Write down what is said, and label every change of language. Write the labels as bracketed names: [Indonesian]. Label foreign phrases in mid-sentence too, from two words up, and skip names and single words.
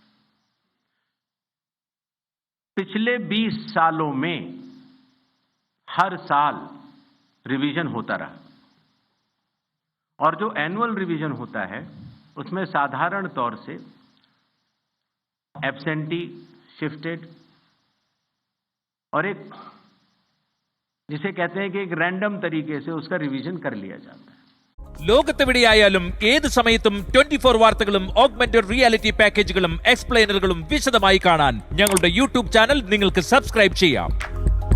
[Hindi] पिछले 20 सालों में हर साल रिवीजन होता रहा, और जो एनुअल रिवीजन होता है उसमें साधारण तौर से एब्सेंटी, शिफ्टेड और एक जिसे कहते हैं कि एक रैंडम तरीके से उसका रिवीजन कर लिया जाता है। [Malayalam] ലോകത്തെവിടെയായാലും ഏത് സമയത്തും 24 വാർത്തകളും [English] augmented reality [Malayalam] പാക്കേജുകളും എക്സ്പ്ലെയിനറുകളും വിശദമായി കാണാൻ ഞങ്ങളുടെ [English] YouTube channel [Malayalam] നിങ്ങൾക്ക് സബ്സ്ക്രൈബ് ചെയ്യാം.